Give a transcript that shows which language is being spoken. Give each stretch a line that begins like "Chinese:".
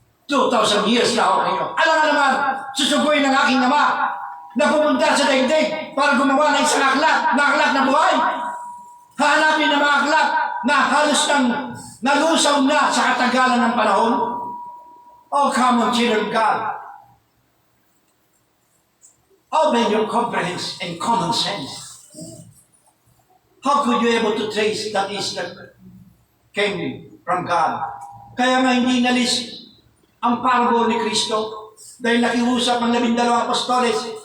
Filipino: 2,000 years na ako kayo. Alam nga naman, susuguin ng aking ama na pumunta sa daigdig para gumawa ng isang aklat na buhay. Hanapin ng mga aklat na halos nang nalusaw na sa katagalan ng panahon.
English: Oh, come on, children of God. Open your comprehension and common sense. How could you able to trace that is that came from God?
Filipino: Kaya nga hindi nalis ang parable ni Kristo dahil nakiusap ang 12 apostoles.